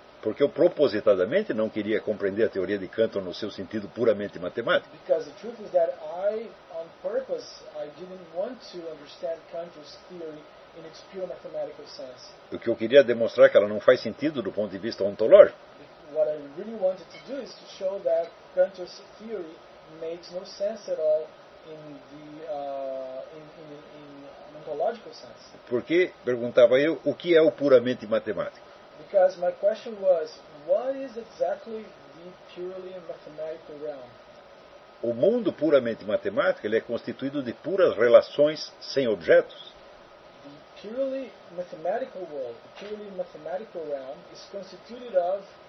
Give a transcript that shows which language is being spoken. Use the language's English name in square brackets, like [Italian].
[Portuguese] Porque eu propositadamente não queria compreender a teoria de Cantor no seu sentido puramente matemático. [English] Because the truth is that I, on purpose, I didn't want to understand Cantor's theory in its pure mathematical sense. [Portuguese] O que eu queria demonstrar que ela não faz sentido do ponto de vista ontológico. [English] What I really wanted to do is to show that Cantor's theory makes no sense at all in the in ontological sense. [Portuguese] Porque, perguntava eu, o que é o puramente matemático? [English] Because my question was, what is exactly the purely mathematical realm? [Portuguese] O mundo puramente matemático, ele é constituído de puras relações sem objetos. [English] The purely mathematical world, the purely mathematical realm is constituted of